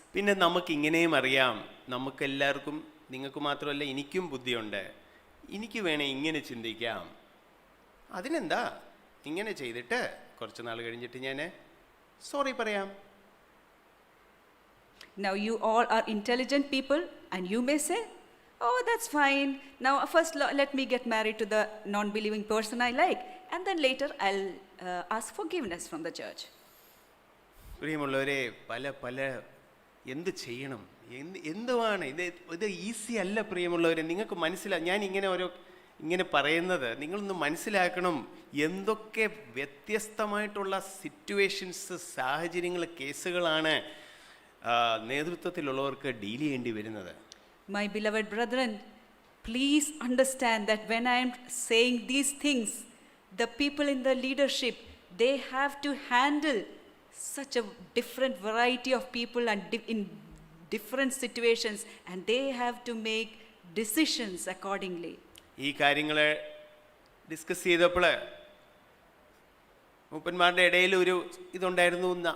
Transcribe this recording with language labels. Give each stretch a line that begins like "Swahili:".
Malayalam: പിന്നെ നമുക്ക് ഇങ്ങനെയും അറിയാം, നമുക്കെല്ലാവർക്കും, നിങ്ങൾക്ക് മാത്രമല്ല എനിക്കും ബുദ്ധിയുണ്ട്, എനിക്ക് വേണേ ഇങ്ങനെ ചിന്തിക്കാം, അതിനെന്താ ഇങ്ങനെ ചെയ്തിട്ട് കുറച്ച് നാൾ കഴിഞ്ഞിട്ട് ഞാൻ സോറി പറയാം.
English: Now you all are intelligent people and you may say, oh, that's fine. Now first let me get married to the non-believing person I like, and then later I'll ask forgiveness from the church.
Malayalam: പ്രിയമുള്ളവരെ, പല എന്ത് ചെയ്യണം, എന്തുവാണ് ഇത് easy അല്ല പ്രിയമുള്ളവരെ. നിങ്ങൾക്ക് ഞാൻ ഇങ്ങനെ പറയുന്നത് നിങ്ങളൊന്ന് മനസ്സിലാക്കണം, എന്തൊക്കെ വ്യത്യസ്തമായിട്ടുള്ള സിറ്റുവേഷൻസ്, സാഹചര്യങ്ങൾ, കേസുകളാണ് നേതൃത്വത്തിലുള്ളവർക്ക് ഡീൽ ചെയ്യേണ്ടി വരുന്നത്.
English: My beloved brethren, please understand that when I am saying these things, the people in the leadership, they have to handle such a different variety of people and in different situations, and they have to make decisions accordingly.
Malayalam: ഈ കാര്യങ്ങൾ discuss ചെയ്തപ്പോൾ മൂപ്പന്മാരുടെ ഇടയിൽ ഒരു ഇതുണ്ടായിരുന്നു.